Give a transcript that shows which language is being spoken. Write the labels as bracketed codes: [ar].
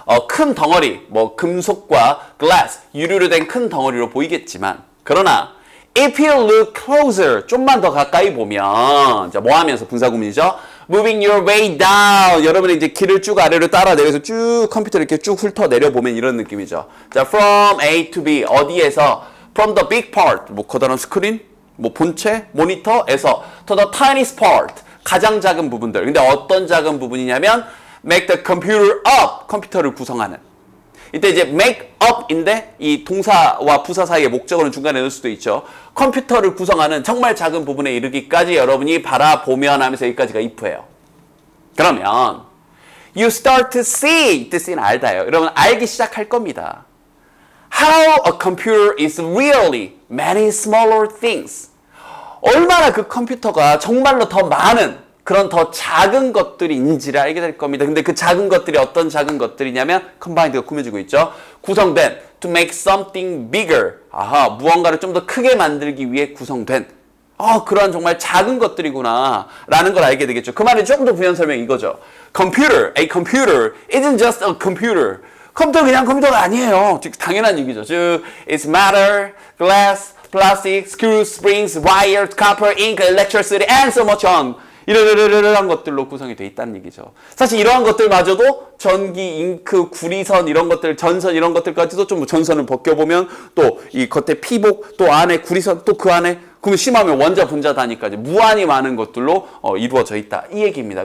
[ko] 큰 덩어리, 뭐 금속과 glass, 유리로 된 큰 덩어리로 보이겠지만, 그러나 [en] if you look closer, [ko] 좀만 더 가까이 보면, 자, 뭐 하면서 분사구문이죠? [en] moving your way down. [ko] 여러분이 이제 길을 쭉 아래로 따라 내려서 쭉 컴퓨터를 이렇게 쭉 훑어 내려보면 이런 느낌이죠. [en] 자, from A to B, [ko] 어디에서? [en] from the big part, [ko] 뭐 커다란 스크린, 뭐 본체, 모니터에서 [en] to the tiniest part, [ko] 가장 작은 부분들. 근데 어떤 작은 부분이냐면 [en] make the computer up, [ko] 컴퓨터를 구성하는. 이때 이제 make up인데 이 동사와 부사 사이에 목적어는 중간에 넣을 수도 있죠. 컴퓨터를 구성하는 정말 작은 부분에 이르기까지 여러분이 바라보면 하면서 여기까지가 if예요. 그러면 [en] you start to see, [ko] 이때 see는 알다예요. 여러분 알기 시작할 겁니다. [en] How a computer is really many smaller things. [ko] 얼마나 그 컴퓨터가 정말로 더 많은 그런 더 작은 것들인지를 알게 될 겁니다. 근데 그 작은 것들이 어떤 작은 것들이냐면 combined가 꾸며지고 있죠. 구성된 [en] to make something bigger. [ko] 무언가를 좀 더 크게 만들기 위해 구성된 그러한 정말 작은 것들이구나 라는 걸 알게 되겠죠. 그 말이 조금 더 부연 설명 이거죠. [en] A computer isn't just a computer. [ko] 컴퓨터 그냥 컴퓨터가 아니에요. 즉 당연한 얘기죠. 즉 [en] it's matter, glass, plastic, screws, springs, wires, copper, ink, electricity, and so much on. [ko] 이러한 것들로 구성이 돼 있다는 얘기죠. 사실 이러한 것들마저도 전기, 잉크, 구리선 이런 것들, 전선 이런 것들까지도 좀 전선을 벗겨보면 또 이 겉에 피복, 또 안에 구리선, 또 그 안에 그러면 심하면 원자, 분자 단위까지 무한히 많은 것들로 이루어져 있다. 이 얘기입니다.